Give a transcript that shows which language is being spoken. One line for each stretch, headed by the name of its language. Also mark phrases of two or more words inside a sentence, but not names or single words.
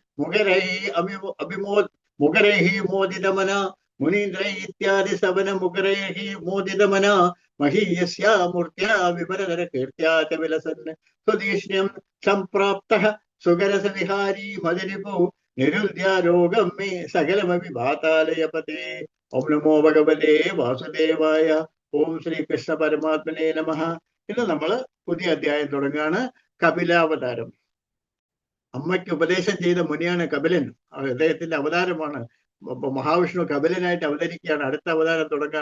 Sanskrit: मुगरैः मोदितमना मुनीन्द्रैः इत्यादि स्तवनमुगरैः मोदितमना महीयस्या मूर्त्या विमलधरकीर्त्या च विलसन् स्वदीक्ष्ण्यं सम्प्राप्तः सुगरसविहारी मदिरिपो निरुद्ध्यारोगं मे सकलमपि पातालयपते ओम नमो भगवते വാസുദേവായ ഓം ശ്രീകൃഷ്ണ പരമാത്മനേ നമഃ.
Malayalam: ഇന്ന് നമ്മൾ പുതിയ അധ്യായം തുടങ്ങുകയാണ്. കപിലാവതാരം. അമ്മയ്ക്ക് ഉപദേശം ചെയ്ത മുനിയാണ് കപിലൻ. അദ്ദേഹത്തിന്റെ അവതാരമാണ്. അപ്പൊ മഹാവിഷ്ണു കപിലനായിട്ട് അവതരിക്കുകയാണ്. അടുത്ത അവതാരം തുടങ്ങുകയാണ്.